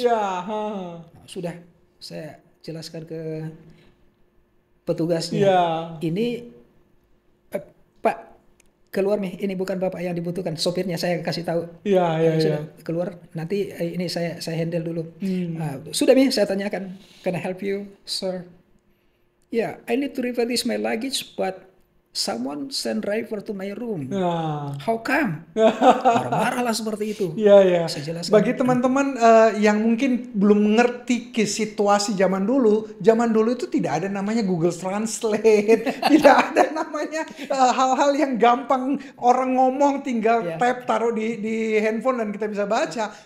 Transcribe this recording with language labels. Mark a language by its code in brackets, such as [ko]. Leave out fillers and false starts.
[id] Nah, sudah saya jelaskan ke petugasnya. Ini Pak, keluar nih. Ini bukan Bapak yang dibutuhkan. Sopirnya saya kasih tahu. Sudah keluar. Nanti ini saya handle dulu. Sudah nih saya tanyakan. [en] Can I help you, sir? I need to refurbish my luggage, but someone send driver to my room. How come? [id] Marah-marah lah seperti itu. Saya jelaskan. Bagi teman-teman yang mungkin belum mengerti situasi zaman dulu itu tidak ada namanya Google Translate, tidak ada namanya hal-hal yang gampang orang ngomong tinggal tap taruh di handphone dan kita bisa baca.